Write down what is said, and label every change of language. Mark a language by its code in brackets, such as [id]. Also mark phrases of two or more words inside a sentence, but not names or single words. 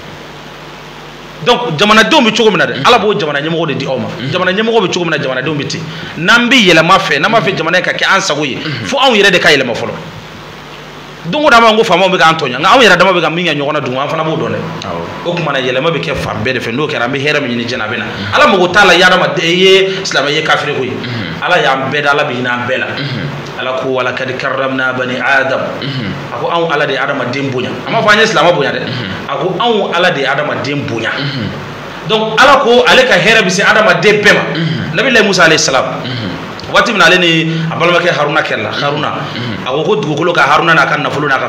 [bm] donc jamanadenw bɛ cogo min na dɛ ala b'o jamana ɲɛmɔgɔ de di aw ma jamana ɲɛmɔgɔ bɛ cogo min na jamanadenw bɛ ten n'an bɛ yɛlɛma fɛ n'an b'a fɛ jamana in ka kɛ an sago ye fo anw yɛrɛ de ka yɛlɛma fɔlɔ don o don an b'a fɔ ko faamaw bɛ k'an tɔɲɔ nka anw yɛrɛ dama bɛ ka min kɛ ɲɔgɔn na dun an fana b'o dɔn dɛ o tuma na yɛlɛma bɛ kɛ fan bɛɛ de fɛ n'o kɛra an bɛ hɛrɛ min ɲini diɲɛ na a bɛ na ala mago t'a la i ye silamɛ ye kafiri ko ye ala y'an bɛɛ da ala bɛ hinɛ an bɛɛ la ala ko [ar] ولقد كرمنا بني آدم [bm] a ko anw ala de ye adamaden bonya a m'a fɔ an ye silamɛ bonya dɛ a ko anw ala de ye adamaden bonya donc ala ko ale ka hɛrɛ bɛ se adamaden bɛɛ ma [ar] نبي الله موسى عليه السلام [bm] waati min na ale ni a balimakɛ haruna kɛlɛla haruna a ko dugukolo ka haruna n'a ka nafolo n'a ka